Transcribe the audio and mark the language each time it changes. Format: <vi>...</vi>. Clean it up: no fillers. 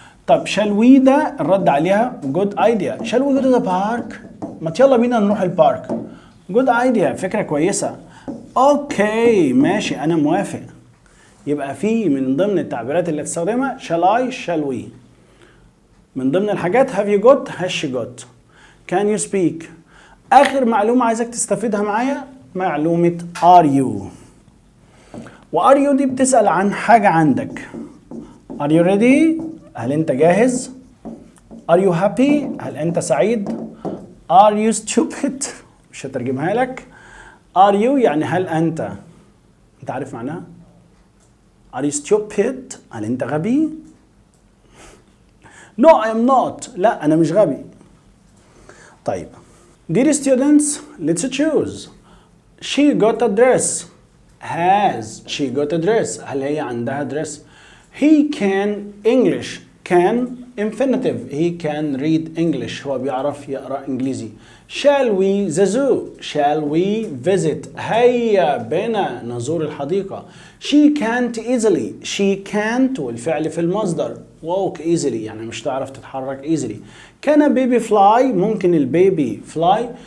<ar>طب</ar> <en>shall we</en> <ar>ده الرد عليها good idea.</ar> <en>Shall we go to the park?</en> <ar>ما يلا بينا نروح البارك.</ar> <en>good idea،</en> <ar>فكرة كويسة. اوكي ماشي أنا موافق. يبقى في من ضمن التعبيرات اللي تستخدمها</ar> <en>shall I shall we.</en> <ar>من ضمن الحاجات</ar> <en>have you got has she got. can you speak.</en> <ar>آخر معلومة عايزك تستفيدها معايا معلومة</ar> <en>are you.</en> <ar>و are you دي بتسأل عن حاجة عندك.</ar> <en>are you ready؟</en> <ar>هل أنت جاهز؟</ar> <en>are you happy؟</en> <ar>هل أنت سعيد؟</ar> <en>are you stupid؟</en> <ar>مش هترجمها لك.</ar> <en>are you</en> <ar>يعني هل أنت عارف معناها؟</ar> <en>are you stupid؟</en> <ar>هل أنت غبي؟</ar> <en>no I am not.</en> <ar>لا أنا مش غبي.</ar> <en>طيب dear students let's choose. she got a dress. has she got a dress؟</en> <ar>هل هي عندها</ar> <en>dress؟ he can English. can infinitive. he can read English.</en> <ar>هو بيعرف يقرأ إنجليزي.</ar> <en>shall we the zoo. shall we visit.</en> <ar>هيا بنا نزور الحديقة.</ar> <en>she can't easily. she can't</en> <ar>والفعل في المصدر.</ar> <en>walk easily</en> <ar>يعني مش تعرف تتحرك easily.</ar> <en>can a baby fly؟</en> <ar>ممكن البيبي</ar> <en>fly.</en>